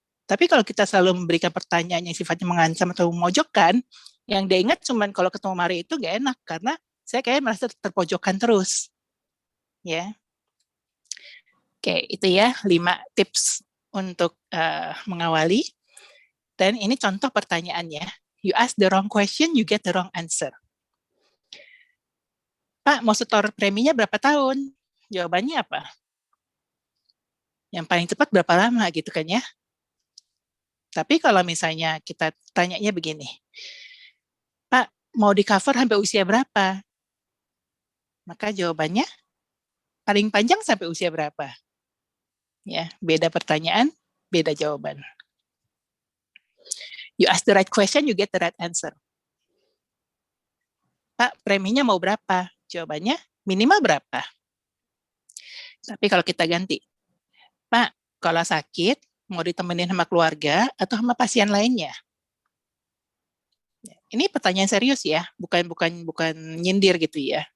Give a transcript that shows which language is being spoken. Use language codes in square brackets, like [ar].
[id] Tapi kalau kita selalu memberikan pertanyaan yang sifatnya mengancam atau memojokkan, yang dia ingat cuman kalau ketemu Mari itu nggak enak, karena saya kayak merasa terpojokkan terus. Ya. Oke, itu ya 5 tips untuk mengawali. Dan ini contoh pertanyaannya. [en] You ask the wrong question, you get the wrong answer. [id] Pak, mau setor preminya berapa tahun? Jawabannya apa? Yang paling cepat berapa lama gitu kan ya? Tapi kalau misalnya kita tanyanya begini, Pak, mau di cover sampai usia berapa? Maka jawabannya paling panjang sampai usia berapa? Ya, beda pertanyaan, beda jawaban. [en] You ask the right question, you get the right answer. [id] Pak, preminya mau berapa? Jawabannya minimal berapa? Tapi kalau kita ganti, Pak, kalau sakit mau ditemenin sama keluarga atau sama pasien lainnya? Ini pertanyaan serius ya, bukan nyindir gitu ya.